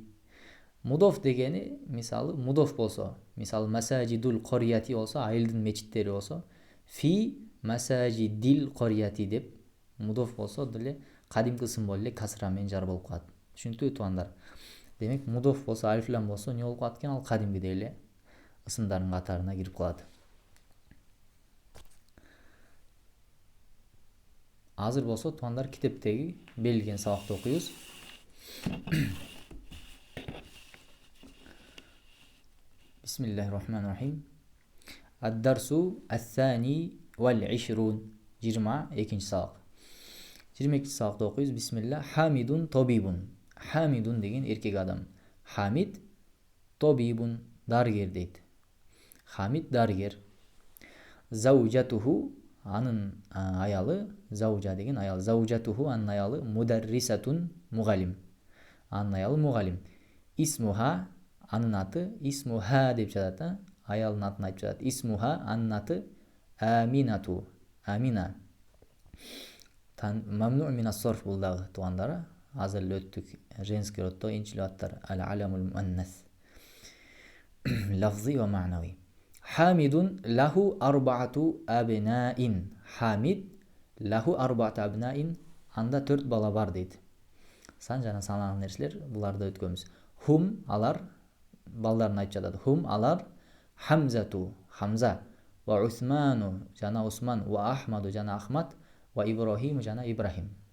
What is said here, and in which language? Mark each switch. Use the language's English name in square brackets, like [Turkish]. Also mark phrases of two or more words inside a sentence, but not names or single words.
[Kyrgyz] Мудоф дегени, мисалы мудоф болсо, мисалы [Arabic] مساجد القرية [Kyrgyz] болсо, айылдын мечиттери болсо, [Arabic] في مساجد القرية [Kyrgyz] деп мудоф болсо деле кадимки ысым болуп эле касра менен жар болуп калат. Түшүнүктүүбү туугандар? Демек мудоф болсо, алиф лам болсо не болуп калат экен? Ал кадимгидей эле ысымдардын катарына кирип калат. Азыр болсо туугандар китептеги берилген сабакты окуйбуз. [Arabic] بسم الله الرحمن الرحيم. الدرس الثاني والعشرون. [Kyrgyz] 22-нчи сабак. 22-нчи сабакты окуйбуз. Бисмилlah. [Arabic] حامد طبيب. [Kyrgyz] Хамидун деген эркек адам. Хамид тобибун дарыгер дейт. Хамид дарыгер. Заужатуху анын аялы, заужа деген аял. Заужатуху анын аялы мударрисатун мугалим. Анын аялы мугалим. Исмуха анын аты, исмуха деп жатат, аялдын атын айтып жатат. Исмуха анын аты Аминату. Амина. [Arabic] ممنوع من الصرف [Kyrgyz] бул дагы туугандар. Азыр эле өттүк. Женский роддо инчилип аттар. [Arabic] العلم المؤنث. لفظي ومعنوي. حامد له أربعة أبناء. [Kyrgyz] Хамид [Arabic] له أربعة أبناء. [Kyrgyz] Анда 4 бала бар дейт. Сан жана санаган нерселер буларды өткөнбүз. Хум алар балдарын айтып жатат. Хум алар Хамзату Хамза, ва Усману жана Усман, ва Ахмаду жана Ахмад, ва Ибрахиму жана Ибрахим.